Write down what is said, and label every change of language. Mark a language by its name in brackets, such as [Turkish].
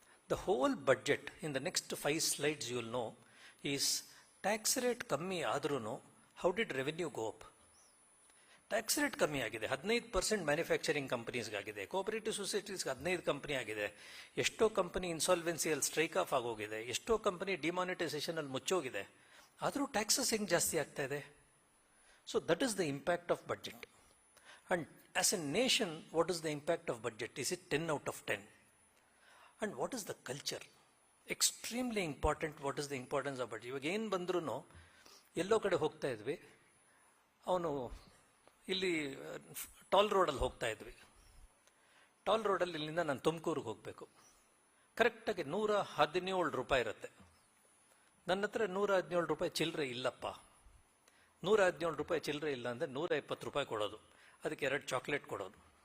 [English] the whole budget in the next 5 slides you will know is tax rate [Kannada] ಕಮ್ಮಿ ಆದ್ರೂ [English] How did revenue go up. [Kannada] Tax rate ಕಮ್ಮಿ ಆಗಿದೆ, 15% manufacturing ಕಂಪನೀಸ್ಗಾಗಿದೆ, cooperative ಸೊಸೈಟೀಸ್ಗೆ 15 company ಆಗಿದೆ, ಎಷ್ಟೋ company ಇನ್ಸಾಲ್ವೆನ್ಸಿಯಲ್ಲಿ strike of ಆಗೋಗಿದೆ, ಎಷ್ಟೋ company demonetisation ಅಲ್ಲಿ ಮುಚ್ಚೋಗಿದೆ, ಆದರೂ ಟ್ಯಾಕ್ಸಸ್ ಹೆಂಗೆ ಜಾಸ್ತಿ ಆಗ್ತಾ ಇದೆ? [English] So that is the impact of budget. And as a nation, what is the impact of budget? Is it 10 out of 10? And what is the culture? Extremely important. What is the importance of budget? [Kannada] ಇವಾಗ ಏನು ಬಂದ್ರೂ ಎಲ್ಲೋ ಕಡೆ ಹೋಗ್ತಾ ಇದ್ವಿ, ಅವನು ಇಲ್ಲಿ tall ರೋಡಲ್ಲಿ ಹೋಗ್ತಾ ಇದ್ವಿ. ಟಾಲ್ ರೋಡಲ್ಲಿ ಇಲ್ಲಿಂದ ನಾನು ತುಮಕೂರಿಗೆ ಹೋಗಬೇಕು. ಕರೆಕ್ಟಾಗಿ 117 ರೂಪಾಯಿ ಇರುತ್ತೆ. ನನ್ನ ಹತ್ರ 117 ರೂಪಾಯಿ ಚಿಲ್ಲರೆ ಇಲ್ಲಪ್ಪ. 117 ರೂಪಾಯಿ ಚಿಲ್ಲರೆ ಇಲ್ಲ ಅಂದರೆ 120 ರೂಪಾಯಿ ಕೊಡೋದು, ಅದಕ್ಕೆ 2 ಚಾಕ್ಲೇಟ್ ಕೊಡೋದು.